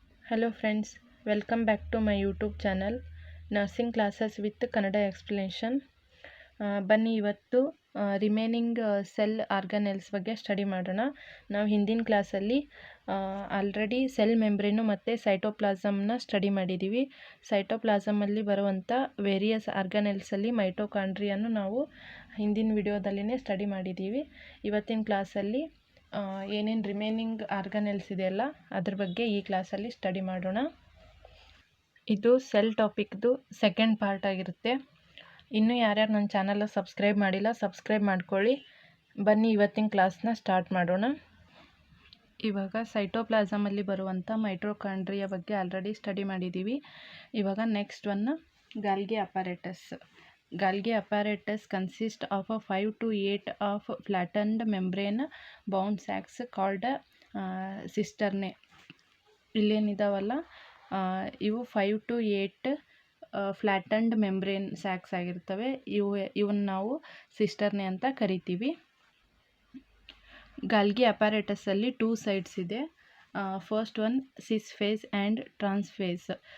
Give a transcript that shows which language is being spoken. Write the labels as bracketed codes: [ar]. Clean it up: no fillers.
[en] Hello friends, welcome back to my YouTube channel nursing classes with Kannada explanation. [kn] ಬನ್ನಿ ಇವತ್ತು remaining cell ಆರ್ಗನೆಲ್ಸ್ ಬಗ್ಗೆ study ಮಾಡೋಣ. ನಾವು ಹಿಂದಿನ ಕ್ಲಾಸಲ್ಲಿ ಆಲ್ರೆಡಿ ಸೆಲ್ ಮೆಂಬ್ರೇನು ಮತ್ತು ಸೈಟೋಪ್ಲಾಸಮ್ನ ಸ್ಟಡಿ ಮಾಡಿದ್ದೀವಿ. ಸೈಟೋಪ್ಲಾಸಮಲ್ಲಿ ಬರುವಂಥ ವೇರಿಯಸ್ ಆರ್ಗನೆಲ್ಸಲ್ಲಿ ಮೈಟೋಕಾಂಡ್ರಿಯನ್ನು ನಾವು ಹಿಂದಿನ ವಿಡಿಯೋದಲ್ಲಿನೇ ಸ್ಟಡಿ ಮಾಡಿದ್ದೀವಿ. ಇವತ್ತಿನ ಕ್ಲಾಸಲ್ಲಿ ಏನೇನು ರಿಮೇನಿಂಗ್ ಆರ್ಗನೆಲ್ಸ್ ಇದೆಯಲ್ಲ ಅದ್ರ ಬಗ್ಗೆ ಈ ಕ್ಲಾಸಲ್ಲಿ ಸ್ಟಡಿ ಮಾಡೋಣ. ಇದು ಸೆಲ್ ಟಾಪಿಕ್ದು ಸೆಕೆಂಡ್ ಪಾರ್ಟ್ ಆಗಿರುತ್ತೆ. ಇನ್ನೂ ಯಾರ್ಯಾರು ನನ್ನ ಚಾನಲ್ನ ಸಬ್ಸ್ಕ್ರೈಬ್ ಮಾಡಿಲ್ಲ ಸಬ್ಸ್ಕ್ರೈಬ್ ಮಾಡ್ಕೊಳ್ಳಿ. ಬನ್ನಿ ಇವತ್ತಿನ ಕ್ಲಾಸ್ನ ಸ್ಟಾರ್ಟ್ ಮಾಡೋಣ. ಇವಾಗ ಸೈಟೋಪ್ಲಾಸಮಲ್ಲಿ ಬರುವಂಥ ಮೈಟೋಕಾಂಡ್ರಿಯ ಬಗ್ಗೆ ಆಲ್ರೆಡಿ ಸ್ಟಡಿ ಮಾಡಿದ್ದೀವಿ. ಇವಾಗ next one Golgi ಅಪಾರೇಟಸ್. [en] Golgi apparatus consists of 5 to 8 of flattened membrane bound sacs called cisternae. [kn] ಇಲ್ಲೇನಿದಾವಲ್ಲ ಇವು 5 to 8 ಫ್ಲ್ಯಾಟನ್ಡ್ ಮೆಂಬ್ರೇನ್ ಸ್ಯಾಕ್ಸ್ ಆಗಿರ್ತವೆ. ಇವನ್ನ ನಾವು ಸಿಸ್ಟರ್ನೆ ಅಂತ ಕರಿತೀವಿ. ಗಾಲ್ಗಿ ಅಪ್ಯಾರೇಟಸಲ್ಲಿ 2 ಸೈಡ್ಸ್ ಇದೆ. First one Sis face and trans face.